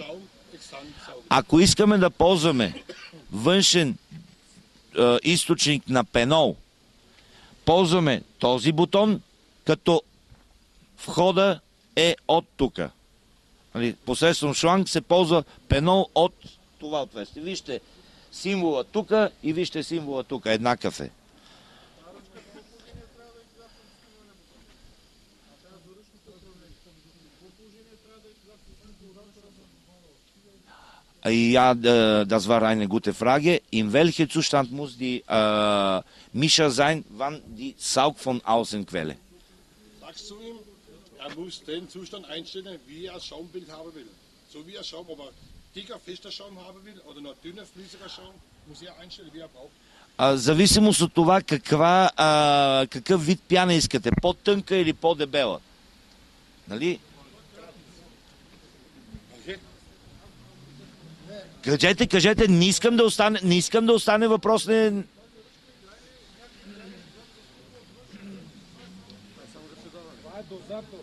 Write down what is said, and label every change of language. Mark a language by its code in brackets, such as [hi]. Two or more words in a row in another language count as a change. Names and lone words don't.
[bg] Ако искаме да ползваме външен източник на пенол, ползваме този бутон, като входа е от тук. Посредством шланг се ползва пенол от това отверстие. Вижте символа тук и вижте символа тук. Еднакъв е. [de] Ja, das war eine gute Frage. In welchem Zustand muss die Mischer sein, wann die Saug von außen quelle? Sagst du ihm, er muss den Zustand einstellen, wie er Schaumbild haben will. So wie er Schaum, ob er dicker, fester Schaum haben will oder noch dünner, flüssiger Schaum, muss er einstellen, wie er braucht. [bg] Зависимост от това какъв вид пяна искате. По-тънка или по-дебела. Нали? Кажете, не искам да остане въпрос. Това е дозатор.